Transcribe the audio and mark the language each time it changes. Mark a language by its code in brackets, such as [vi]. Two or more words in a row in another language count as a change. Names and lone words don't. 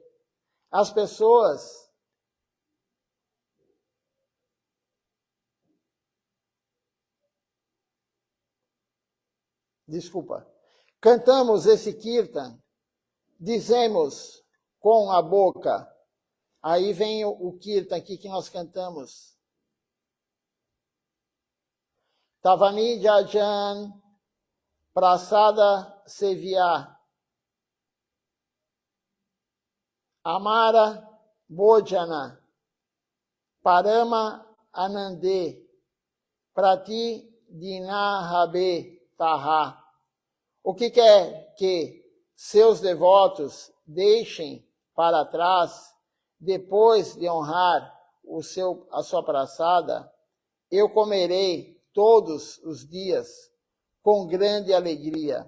[pt] As pessoas cantamos esse kirtan, dizemos com a boca. Aí vem o kirtan aqui que nós cantamos. [bn] তাবনি জজন প্রসাদ সেবিয়া আমার ভোজন পরম আনন্দে প্রতি দিনহবে তাহা. [pt] O que quer que seus devotos deixem para trás, depois de honrar a sua praçada, eu comerei todos os dias com grande alegria.